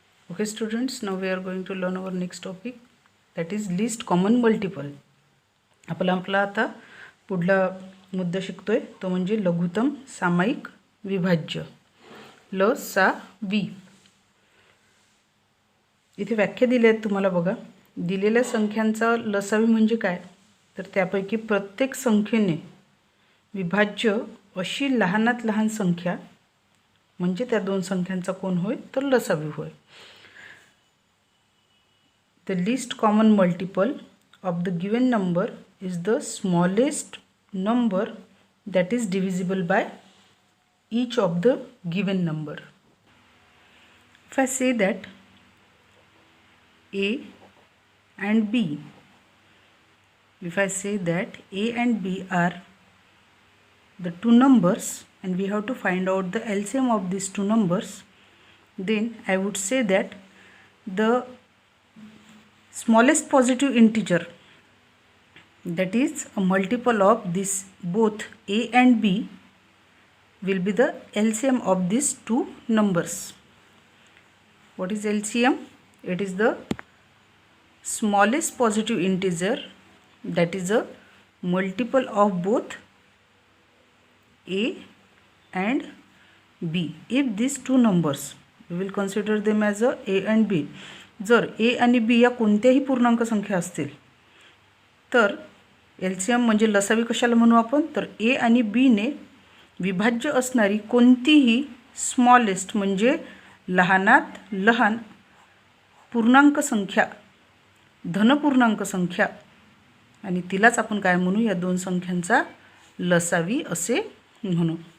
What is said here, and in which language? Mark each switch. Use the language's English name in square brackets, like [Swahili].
[English] Okay students, now we are going to learn our next topic, that is least common multiple. [Marathi] आपला आता पुढला मुद्दा शिकतोय तो म्हणजे लघुत्तम सामायिक विभाज्य LSAV. इथे व्याख्या दिली आहे तुम्हाला बघा. दिलेल्या संख्यांचा लसावी म्हणजे काय, तर त्यापैकी प्रत्येक संख्येने विभाज्य अशी लहानात लहान संख्या म्हणजे त्या दोन संख्यांचा कोण होय तर लसावी होय. [English] The least common multiple of the given number is the smallest number that is divisible by each of the given number. If I say that A and B, if I say that A and B are the two numbers and we have to find out the LCM of these two numbers, then I would say that the smallest positive integer, that is a multiple of this both A and B, will be the LCM of these two numbers. What is LCM? It is the smallest positive integer that is a multiple of both A and B. If these two numbers, we will consider them as A and B. [Marathi] जर A आणि B या कोणत्याही पूर्णांक संख्या असतील तर LCM म्हणजे लसावी कशाला म्हणू आपण, तर A आणि B ने विभाज्य असणारी कोणतीही स्मॉलेस्ट म्हणजे लहानात लहान पूर्णांक संख्या, धनपूर्णांक संख्या, आणि तिलाच आपण काय म्हणू, या दोन संख्यांचा लसावी असे म्हणू.